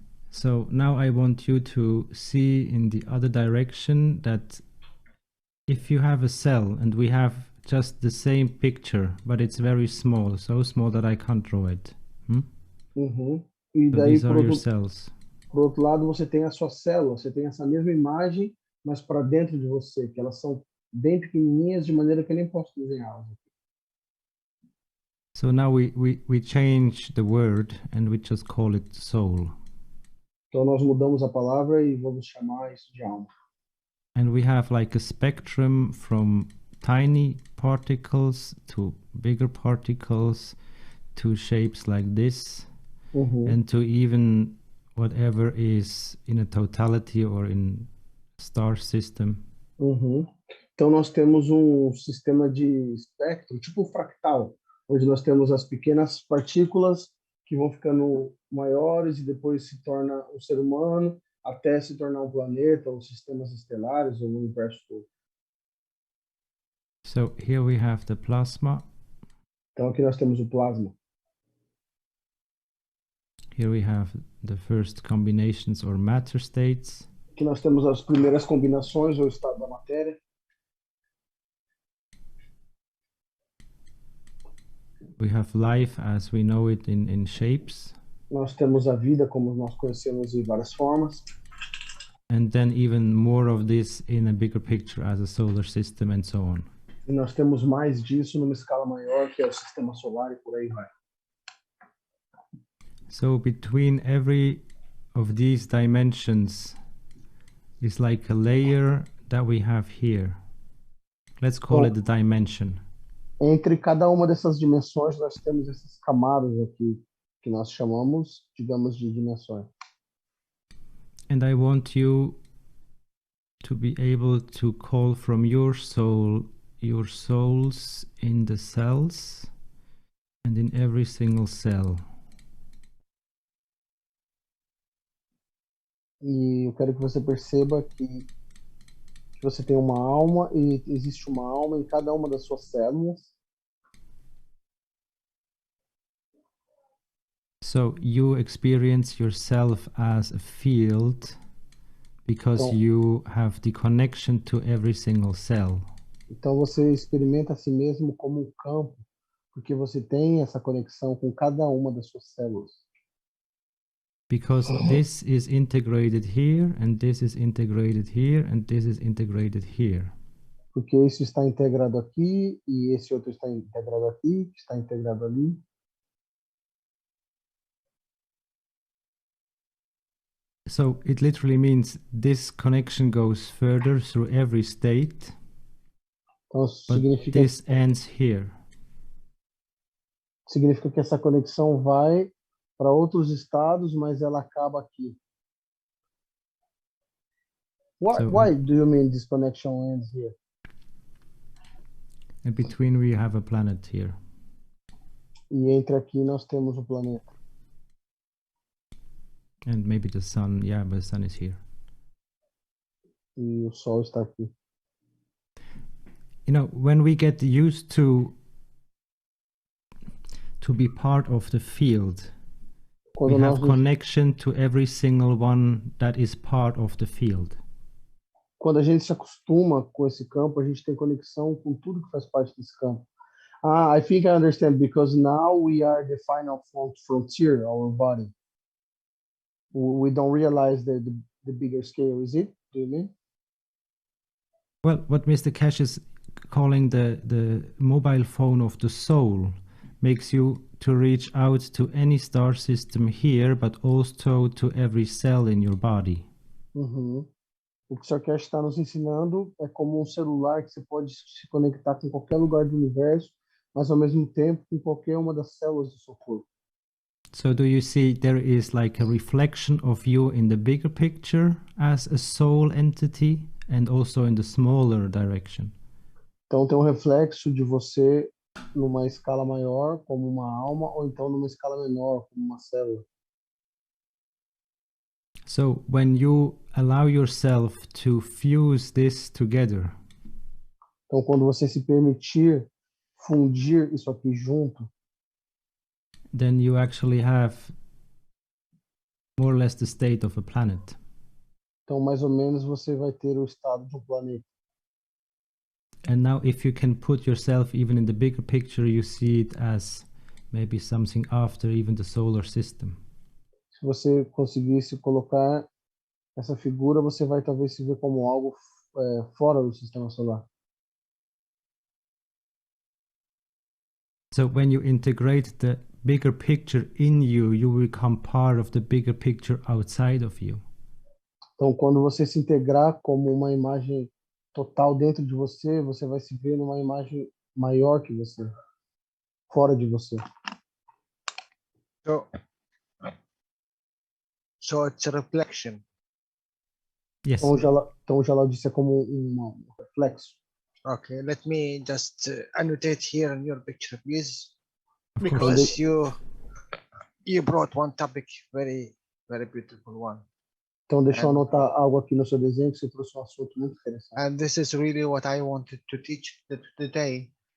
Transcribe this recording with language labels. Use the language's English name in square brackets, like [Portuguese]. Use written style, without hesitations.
[English] So now I want you to see in the other direction that if you have a cell and we have just the same picture, but it's very small, so small that I can't draw it. [Portuguese] E daí, [English] these are your cells. [Portuguese] Por outro lado, você tem a sua célula, você tem essa mesma imagem, mas para dentro de você, que elas são bem pequenininhas, de maneira que eu nem posso desenhá-las. [English] So now we change the word and we just call it soul. [Portuguese] Então nós mudamos a palavra e vamos chamar isso de alma. [English] And we have like a spectrum from tiny particles to bigger particles to shapes like this and to even whatever is in a totality or in star system. [Portuguese] Então nós temos sistema de espectro, tipo fractal, onde nós temos as pequenas partículas que vão ficando maiores e depois se torna um ser humano, até se tornar um planeta, ou sistemas estelares, ou o universo todo. [English] So here we have the plasma. [Portuguese] Então aqui nós temos o plasma. [English] Here we have the first combinations or matter states. [Portuguese] Aqui nós temos as primeiras combinações ou estado da matéria. [English] We have life as we know it in shapes. [Portuguese] Nós temos a vida como nós conhecemos em várias formas. [English] And then even more of this in a bigger picture as a solar system and so on. [Portuguese] E nós temos mais disso numa escala maior, que é o sistema solar e por aí vai. [English] So between every of these dimensions is like a layer that we have here. Let's call it the dimension. [Portuguese] Entre cada uma dessas dimensões, nós temos essas camadas aqui, que nós chamamos, digamos, de dimensões. [English] And I want you to be able to call from your soul, your souls in the cells and in every single cell. [Portuguese] E eu quero que você perceba que você tem uma alma e existe uma alma em cada uma das suas células. [English] So you experience yourself as a field because [Portuguese] Então- [English] you have the connection to every single cell. [Portuguese] Então você experimenta a si mesmo como um campo, porque você tem essa conexão com cada uma das suas células. [English] Because this is integrated here, and this is integrated here, and this is integrated here. [Portuguese] Porque isso está integrado aqui, e esse outro está integrado aqui, está integrado ali. [English] So it literally means this connection goes further through every state, [Portuguese] Então isso [English] but [Portuguese] significa [English] this ends here. [Portuguese] que essa conexão vai para outros estados, mas ela acaba aqui. [English] Why do you mean this connection ends here? And between we have a planet here. [Portuguese] E entre aqui nós temos o planeta. [English] And maybe the sun, yeah, but the sun is here. [Portuguese] E o sol está aqui. [English] You know, when we get used to be part of the field, we [Portuguese] Quando nós [English] have connection to every single one that is part of the field. [Portuguese] Quando a gente se acostuma com esse campo, a gente tem conexão com tudo que faz parte desse campo. [English] I think I understand, because now we are the final frontier, our body. We don't realize the bigger scale, is it? Do you mean? Well, what Mr. Cash is calling the mobile phone of the soul makes you to reach out to any star system here, but also to every cell in your body. [Portuguese] Uhum. O que o Sr. Cash está nos ensinando é como um celular que você pode se conectar com qualquer lugar do universo, mas ao mesmo tempo com qualquer uma das células do seu corpo. [English] So do you see there is like a reflection of you in the bigger picture as a soul entity and also in the smaller direction? [Portuguese] Então tem um reflexo de você numa escala maior, como uma alma, ou então numa escala menor, como uma célula. [English] So when you allow yourself to fuse this together, [Portuguese] Então quando você se permitir fundir isso aqui junto, [English] then you actually have more or less the state of a planet. [Portuguese] então mais ou menos você vai ter o estado de um planeta. [English] And now if you can put yourself even in the bigger picture, you see it as maybe something after even the solar system. [Portuguese] Se você conseguisse colocar essa figura, você vai talvez se ver como algo fora do sistema solar. [English] So when you integrate the bigger picture in you, you become part of the bigger picture outside of you. [Portuguese] Então, quando você se integrar como uma imagem total dentro de você, você vai se ver numa imagem maior que você, fora de você. [English] So it's a reflection. Yes. [Portuguese] Então, o Jalal disse é como um reflexo. [English] Okay, let me just annotate here in your picture, please, Of course. because you brought one topic, very beautiful one, [Portuguese] Então, deixa eu anotar algo aqui no seu desenho, que você trouxe um assunto muito interessante. [English] and this is really what I wanted to teach today.